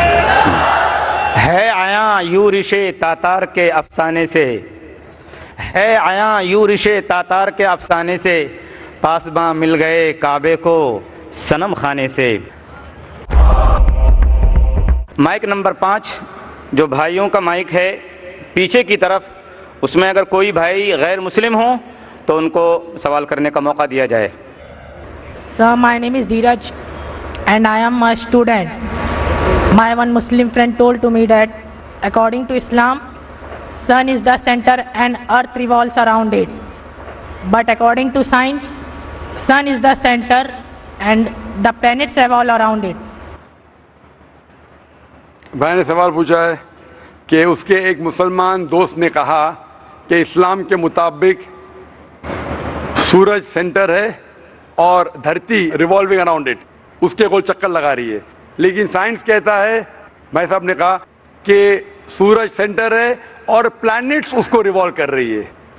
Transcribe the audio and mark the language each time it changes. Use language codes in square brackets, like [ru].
[hi] है आया you रिशे Tatar के अफसाने से, है आया यू रिशे तातार के अफसाने से, पासबां मिल गए काबे को सनम खाने से। माइक नंबर 5 जो भाइयों का माइक है पीछे की तरफ, उसमें अगर कोई भाई गैर मुस्लिम हो तो उनको सवाल करने का मौका दिया जाए। [en] Sir, my name is Dheeraj and I am a student. My one Muslim friend told to me that according to Islam, sun is the center and earth revolves around it. But according to science, sun is the center and the planets revolve around it. [hi] भाई ने सवाल पूछा है कि उसके एक मुसलमान दोस्त ने कहा कि इस्लाम के मुताबिक सूरज सेंटर है और धरती रिवॉल्विंग अराउंड इट, उसके गोल चक्कर लगा रही है। लेकिन साइंस कहता है, भाई साहब ने कहा कि सूरज सेंटर है और प्लैनेट्स उसको रिवॉल्व कर रही है।